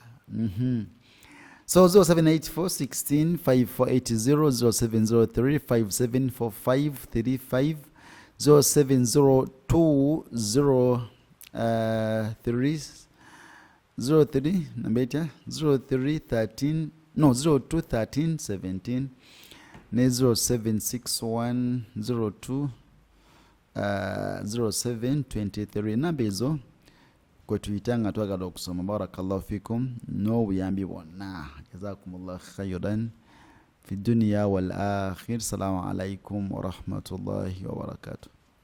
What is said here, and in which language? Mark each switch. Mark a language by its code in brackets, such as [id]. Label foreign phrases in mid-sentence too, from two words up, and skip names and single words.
[lg] So 0784 16 5480 0703 574535 0702 03 nambeta 0313 no 0213 17 ne 0761 02 0723 namba ezo kwe tuyita nga twagala okusoma. [ar] بارك الله فيكم [lg] n'obuyambi bwonna. [ar] جزاكم الله خيرا في الدنيا والآخرة. السلام عليكم ورحمة الله وبركاته.